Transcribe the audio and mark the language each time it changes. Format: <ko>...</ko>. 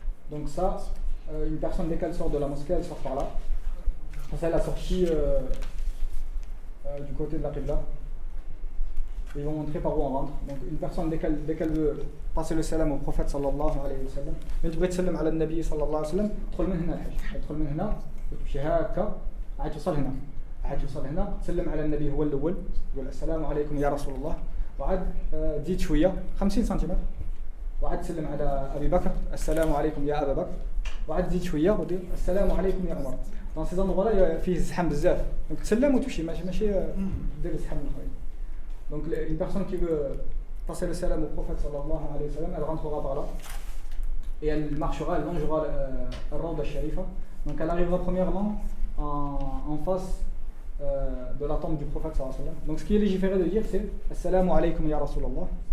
<fr>Donc ça, une personne dès qu'elle sort de la mosquée, elle sort par là. Ça c'est la sortie du côté de la Qibla. Ils vont montrer par où on rentre. Donc une personne dès qu'elle veut passer le salam au prophète sallallahu alayhi wa sallam, elle</fr> <ar>تبغي تسلم على النبي صلى الله عليه وسلم، تدخل من هنا الحج، تدخل من هنا وتمشي هكا عاد توصل هنا، تسلم على النبي هو الاول، تقول السلام عليكم يا رسول الله، وعاد تزيد شويه 50 سنتيمتر، وعاد تسلم على ابي بكر السلام عليكم يا ابا بكر، وعاد تزيد شويه ودير السلام عليكم يا عمر. دونك سي زوندغوا فيه زحام بزاف، دونك تسلم وتمشي ماشي دير زحام اخرين.</ar> <fr>Donc une personne qui veut passer le salam au prophète sallallahu alayhi wa sallam, elle rentrera par là et elle marchera, elle longera le Rawda Sharifa. Donc elle arrivera premièrement en face de la tombe du prophète sallallahu alayhi wa sallam. Donc ce qui est légiféré de dire c'est Assalamu alaykum ya Rasulallah.</fr>